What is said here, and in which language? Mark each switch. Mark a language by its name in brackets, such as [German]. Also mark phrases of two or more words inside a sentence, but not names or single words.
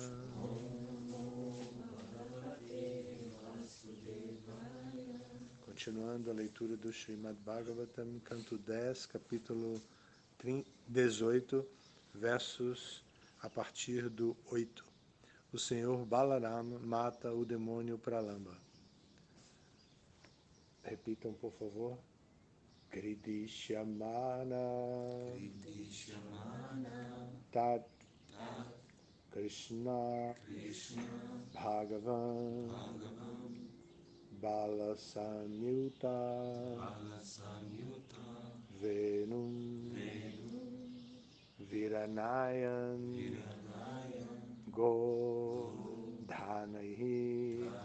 [Portuguese] Continuando a leitura do Srimad Bhagavatam, canto 10, capítulo 18, versos a partir do 8. O Senhor Balarama mata o demônio Pralamba. Repitam, por favor. [Sanskrit] Kridishyamana Tat Krishna Bhagavan Balasanyuta Venum Viranayan Godhanaihi